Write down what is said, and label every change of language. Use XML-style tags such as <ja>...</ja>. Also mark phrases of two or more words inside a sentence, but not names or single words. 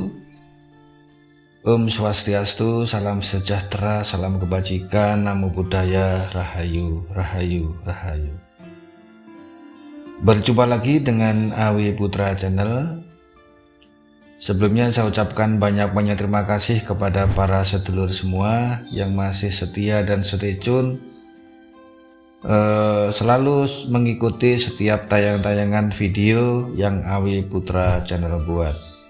<sa>Om Swastiastu,</sa> <id>salam sejahtera, salam kebajikan,</id> <pi>namo buddhaya,</pi> <id>rahayu, rahayu, rahayu. Berjumpa lagi dengan Awi Putra Channel. Sebelumnya saya ucapkan banyak-banyak terima kasih kepada para sedulur semua yang masih setia dan</id> <en>stay tune,</en> <id>selalu mengikuti setiap tayangan video yang Awi Putra Channel buat.</id>